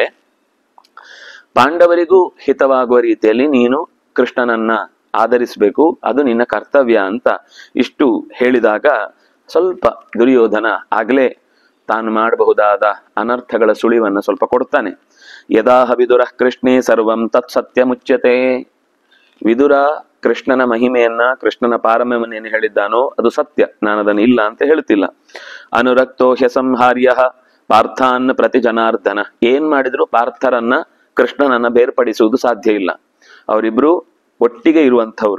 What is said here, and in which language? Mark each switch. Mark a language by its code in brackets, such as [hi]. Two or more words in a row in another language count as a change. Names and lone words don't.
[kn] ಪಾಂಡವರಿಗೂ ಹಿತವಾಗುವ ರೀತಿಯಲ್ಲಿ ನೀನು ಕೃಷ್ಣನನ್ನ ಆಧರಿಸಬೇಕು, ಅದು ನಿನ್ನ ಕರ್ತವ್ಯ ಅಂತ ಇಷ್ಟು ಹೇಳಿದಾಗ ಸ್ವಲ್ಪ ದುರ್ಯೋಧನ ಆಗ್ಲೇ ತಾನು ಮಾಡಬಹುದಾದ ಅನರ್ಥಗಳ ಸುಳಿವನ್ನು ಸ್ವಲ್ಪ ಕೊಡ್ತಾನೆ. [sa] ಯದಾಹ ವಿದುರ ಕೃಷ್ಣೇ ಸರ್ವಂ ತತ್ ಸತ್ಯ ಮುಚ್ಯತೆ. [kn] ವಿದುರ ಕೃಷ್ಣನ ಮಹಿಮೆಯನ್ನ, ಕೃಷ್ಣನ ಪಾರಮ್ಯವನ್ನೇನು ಹೇಳಿದ್ದಾನೋ ಅದು ಸತ್ಯ, ನಾನು ಅದನ್ನು ಇಲ್ಲ ಅಂತ ಹೇಳ್ತಿಲ್ಲ. [sa] ಅನುರಕ್ತೋ ಹ್ಯಸಂಹಾರ್ಯ ಪಾರ್ಥಾನ್ ಪ್ರತಿ ಜನಾರ್ದನ. [kn] ಏನ್ ಮಾಡಿದ್ರು ಪಾರ್ಥರನ್ನ ಕೃಷ್ಣನನ್ನ ಬೇರ್ಪಡಿಸುವುದು ಸಾಧ್ಯ ಇಲ್ಲ. ಅವರಿಬ್ರು ಒಟ್ಟಿಗೆ ಇರುವಂಥವ್ರು.